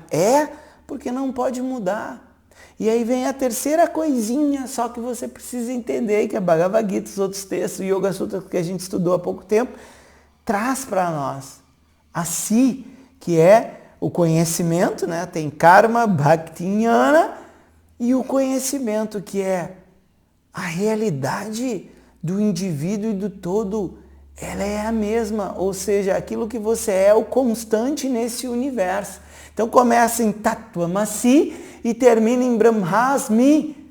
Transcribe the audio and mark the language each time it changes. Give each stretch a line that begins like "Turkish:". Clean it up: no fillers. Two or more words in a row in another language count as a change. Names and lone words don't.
Portuguese: É porque não pode mudar. E aí vem a terceira coisinha, só que você precisa entender, que a Bhagavad Gita, os outros textos, o Yoga Sutra que a gente estudou há pouco tempo, traz para nós. A si, que é o conhecimento, né? Tem karma, bhakti, jnana, e o conhecimento, que é a realidade do indivíduo e do todo, ela é a mesma, ou seja, aquilo que você é o constante nesse universo. Então começa em Tattvamasi e termina em Brahmasmi.